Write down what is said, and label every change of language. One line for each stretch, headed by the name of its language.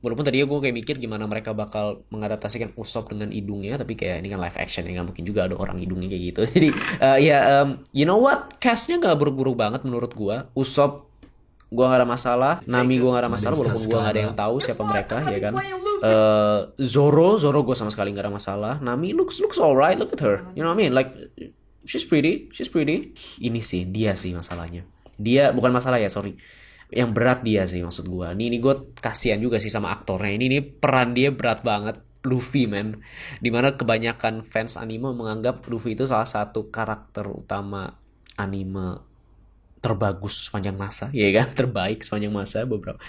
Indonesian: Walaupun tadinya gue kayak mikir gimana mereka bakal mengadaptasikan Usopp dengan hidungnya, tapi kayak ini kan live action ya, nggak mungkin juga ada orang hidungnya kayak gitu. Jadi
English: you know what,
Indonesian: castnya nggak buruk-buruk banget menurut gue. Usopp gue nggak ada masalah, Nami gue nggak ada masalah walaupun gue nggak ada yang tahu siapa mereka ya kan. Zoro gue sama sekali nggak ada masalah.
English: Nami looks alright, look at her, you know what I mean, like she's pretty.
Indonesian: Ini sih dia sih masalahnya. Dia bukan masalah ya, sorry. Yang berat dia sih maksud gue. Ini gue kasihan juga sih sama aktornya. Ini peran dia berat banget. Luffy man. Dimana kebanyakan fans anime menganggap Luffy itu salah satu karakter utama anime terbagus sepanjang masa, ya kan, terbaik sepanjang masa beberapa.